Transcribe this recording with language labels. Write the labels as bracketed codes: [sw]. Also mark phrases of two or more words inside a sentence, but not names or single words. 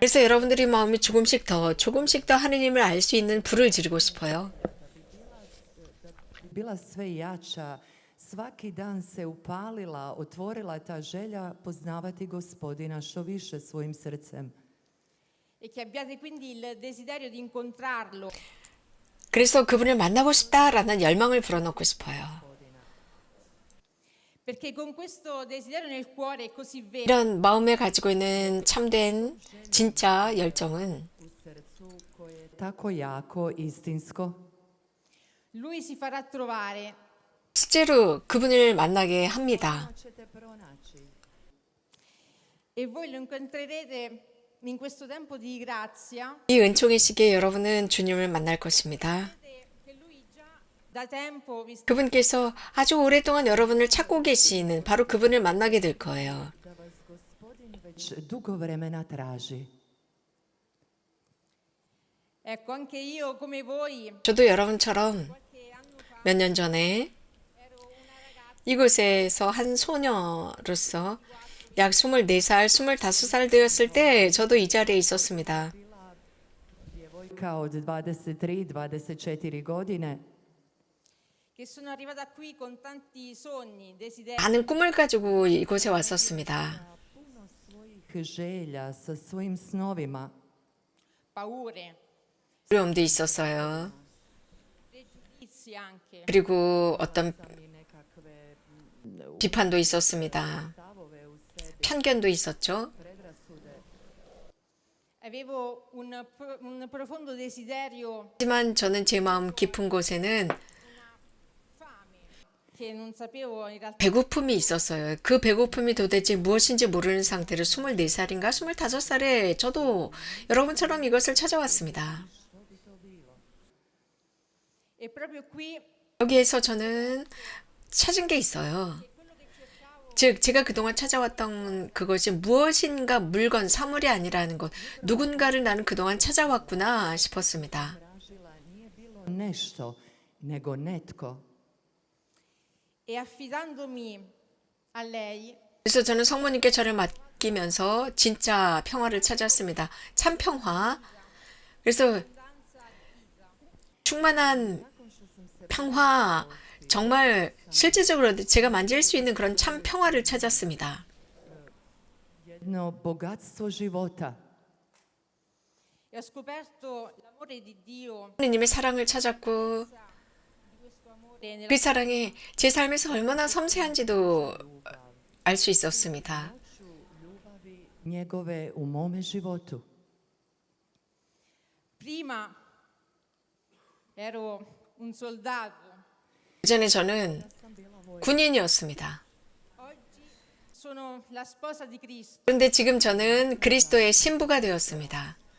[ko] 그래서 여러분들의 마음이 조금씩 더 하느님을 알 수 있는 불을 지르고 싶어요. [hr] Bila sve jača, svaki dan se upalila, otvorila ta želja poznavati Gospodina što više svojim srcem. [it] E che abbiate quindi il desiderio di incontrarlo [ko] 그래서 그분을 만나고 싶다라는 열망을 불어넣고 싶어요. [it] perché con questo desiderio nel cuore è così vero [ko] 이런 마음에 가지고 있는 참된 진짜 열정은 [hr] U srcu koje je tako jako, istinsko, [it] Lui si farà trovare [ko] 실제로 그분을 만나게 합니다. [hr] ćete pronaći. [it] e voi lo incontrerete in questo tempo di grazia [ko] 이 은총의 시기에 여러분은 주님을 만날 것입니다. [it] che Lui già da tempo vi sta [ko] 그분께서 아주 오랫동안 여러분을 찾고 계시는 바로 그분을 만나게 될 거예요. [hr] Da vas Gospodin već dugo vremena traži. [it] ecco anche io come voi [ko] 저도 여러분처럼 [it] qualche anno fa [ko] 몇 년 전에 [it] ero una ragazza [ko] 이곳에서 한 소녀로서 약 24살, 25살 되었을 때 저도 이 자리에 있었습니다. [hr] Djevojka od 23, 24 godine. [it] che sono arrivata qui con tanti sogni, desideri [ko] 많은 꿈을 가지고 이곳에 왔었습니다. [hr] Puno svojih želja sa svojim snovima. [it] paure, [ko] 두려움도 있었어요. [it] pregiudizi anche [ko] 그리고 어떤 [hr] I nekakve [ko] 비판도 있었습니다. [hr] stavove u sebi, [ko] 편견도 있었죠. [hr] predrasude. [it] avevo un profondo desiderio [ko] 하지만 저는 제 마음 깊은 곳에는 [it] fame che non sapevo in realtà [ko] 배고픔이 있었어요. 그 배고픔이 도대체 무엇인지 모르는 상태로 24살인가 25살에 저도 여러분처럼 이것을 찾아왔습니다. [it] e proprio qui [ko] 여기에서 저는 찾은 게 있어요. 즉, 제가 그동안 찾아왔던 그것이 무엇인가 물건, 사물이 아니라는 것. 누군가를 나는 그동안 찾아왔구나 싶었습니다. [hr] Tražila nije bilo nešto, nego netko. [it] e affidandomi a lei [ko] 그래서 저는 성모님께 저를 맡기면서 진짜 평화를 찾았습니다. 참 평화. 그래서 충만한 평화, 정말 실질적으로 제가 만질 수 있는 그런 참 평화를 찾았습니다. [hr] Jedno bogatstvo života. [it] e ho scoperto l'amore di Dio, [ko] 하느님의 사랑을 찾았고 [it] di questo amore nella [ko] 그 사랑이 제 삶에서 얼마나 섬세한지도 알 수 있었습니다. [hr] Ljubavi njegove u mome životu. [it] prima ero un soldato, [ko] 그전에 저는 군인이었습니다. [it] oggi sono la sposa di Cristo. [ko] 그런데 지금 저는 그리스도의 신부가 되었습니다.